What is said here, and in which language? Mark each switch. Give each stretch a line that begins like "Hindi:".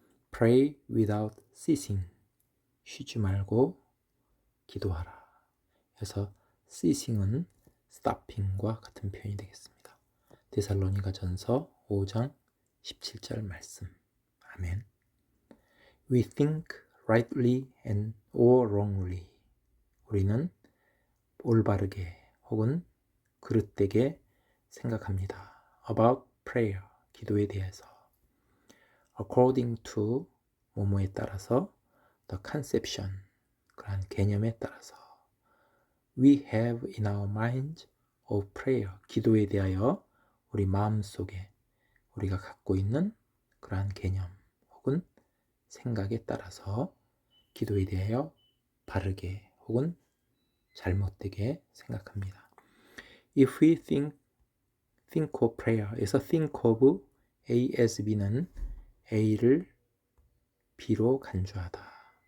English: Pray without ceasing.
Korean: 쉬지 말고 기도하라. 그래서 ceasing은 stopping과 같은 표현이 되겠습니다. 데살로니가전서 5장 17절 말씀. 아멘.
English: We think rightly and or wrongly.
Korean: 우리는 올바르게 혹은 그릇되게 생각합니다.
English: About prayer,
Korean: 기도에 대해서.
English: According to,
Korean: 뭐뭐에 따라서.
English: The conception,
Korean: 그러한 개념에 따라서.
English: We have in our minds of prayer,
Korean: 기도에 대하여 우리 마음속에 우리가 갖고 있는 그러한 개념 혹은 생각에 따라서 기도에 대하여 바르게 혹은 잘못되게 생각합니다.
English: If we think of prayer에서 think of A as B는
Korean: A를 B로 간주하다.